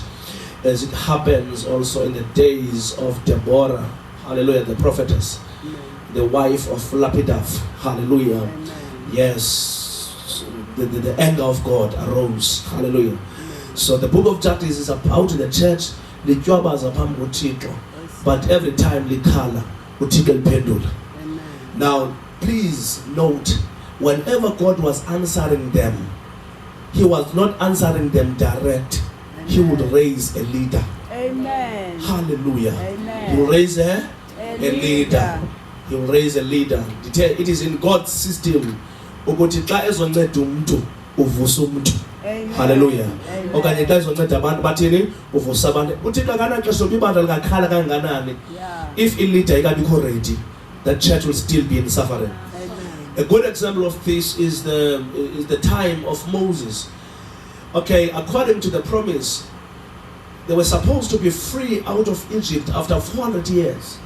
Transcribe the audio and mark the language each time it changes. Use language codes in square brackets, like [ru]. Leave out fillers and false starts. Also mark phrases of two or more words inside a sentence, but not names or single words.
[en] As it happens also in the days of Deborah, hallelujah, the prophetess, the wife of Lapidath, hallelujah. Yes, the anger of God arose, hallelujah. So the book of Judges is about the church, but every time [xh] likhala uthixo liphendula. [en] Now please note, whenever God was answering them, he was not answering them direct. Amen. He would raise a leader. Amen. Hallelujah. Amen. He will raise a leader. He will raise a leader. It is in God's system. Hallelujah. [xh] Okanye xa izonceda abantu bathini uvusa abantu uthixo akanaxesha ibandla lingakhala kangakanani. [en] If a leader ingabikho ready, the church will still be in suffering. A good example of this is the time of Moses. Okay, according to the promise, they were supposed to be free out of Egypt after 400 years.